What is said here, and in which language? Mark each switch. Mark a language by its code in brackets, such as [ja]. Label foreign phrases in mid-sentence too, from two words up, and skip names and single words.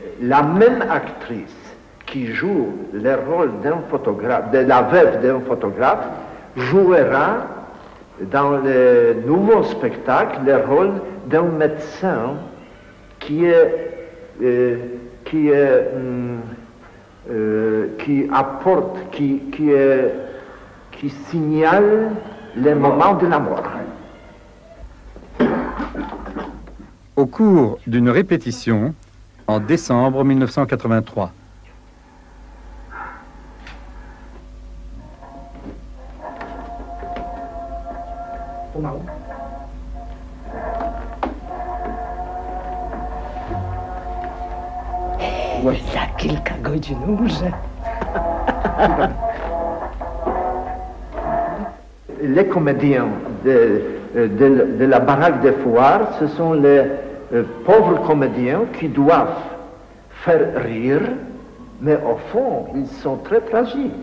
[fr] la même actrice qui joue le rôle d'un photographe, de la veuve d'un photographe, jouera dans le nouveau spectacle le rôle d'un médecin qui apporte, qui signale les moments de la mort. Au cours d'une répétition en décembre 1983. [pl] Za kilka godzin umrze. [fr] Les comédiens de la baraque des foires, ce sont les pauvres comédiens qui doivent faire rire, mais au fond, ils sont très tragiques.